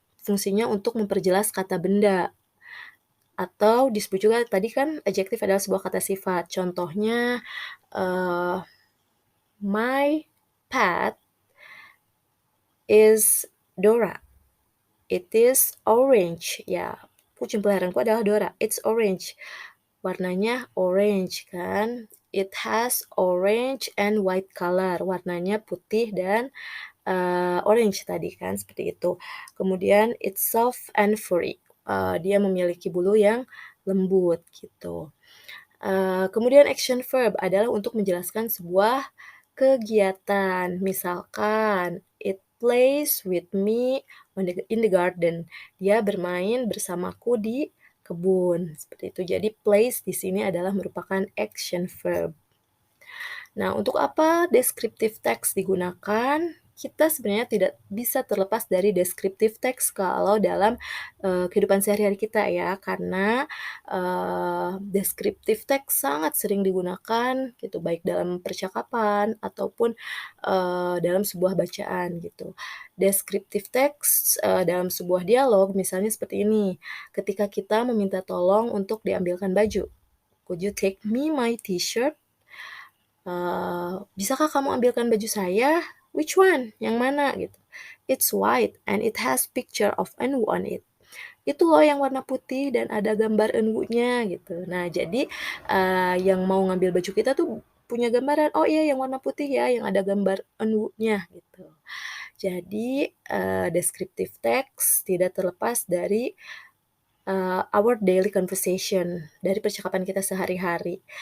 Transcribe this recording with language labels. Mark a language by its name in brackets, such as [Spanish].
[Indonesian] fungsinya untuk memperjelas kata benda. Atau disebut juga tadi kan adjektif adalah sebuah kata sifat. Contohnya, [English] my pet is Dora. It is orange. [Indonesian] Ya, kucing peliharaanku adalah Dora. [English] It's orange. [Indonesian] Warnanya orange kan. [English] It has orange and white color. [Indonesian] Warnanya putih dan orange tadi kan, seperti itu. Kemudian [English] it's soft and furry. [Indonesian] Dia memiliki bulu yang lembut gitu. Kemudian action verb adalah untuk menjelaskan sebuah kegiatan. Misalkan, [English] it plays with me in the garden. [Indonesian] Dia bermain bersamaku di kebun. Seperti itu. Jadi plays di sini adalah merupakan action verb. Nah, untuk apa descriptive text digunakan? Kita sebenarnya tidak bisa terlepas dari descriptive text kalau dalam kehidupan sehari-hari kita ya, karena descriptive text sangat sering digunakan gitu, baik dalam percakapan ataupun dalam sebuah bacaan gitu. Descriptive text dalam sebuah dialog misalnya seperti ini, ketika kita meminta tolong untuk diambilkan baju. [English] Could you take me my t-shirt? [Indonesian] Bisakah kamu ambilkan baju saya? [English] Which one? [Indonesian] Yang mana? Gitu. [English] It's white and it has picture of Enwu on it. [Indonesian] Itu loh yang warna putih dan ada gambar Enwu-nya gitu. Nah, jadi yang mau ngambil baju kita tuh punya gambaran, oh iya yang warna putih ya, yang ada gambar Enwu-nya gitu. Jadi descriptive text tidak terlepas dari [English] our daily conversation, [Indonesian] dari percakapan kita sehari-hari.